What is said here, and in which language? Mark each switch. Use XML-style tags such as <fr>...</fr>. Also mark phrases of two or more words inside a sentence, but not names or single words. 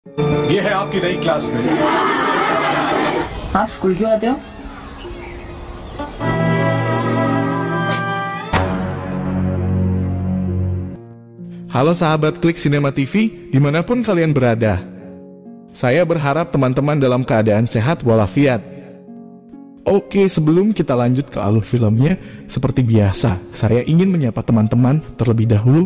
<hi>ये है आपकी नई क्लासमेट। आप स्कूल क्यों आते हो?</hi> <id>Halo sahabat Klik Cinema TV, dimanapun kalian berada. Saya berharap teman-teman dalam keadaan sehat walafiat. Oke, sebelum kita lanjut ke alur filmnya, seperti biasa, saya ingin menyapa teman-teman terlebih dahulu.</id>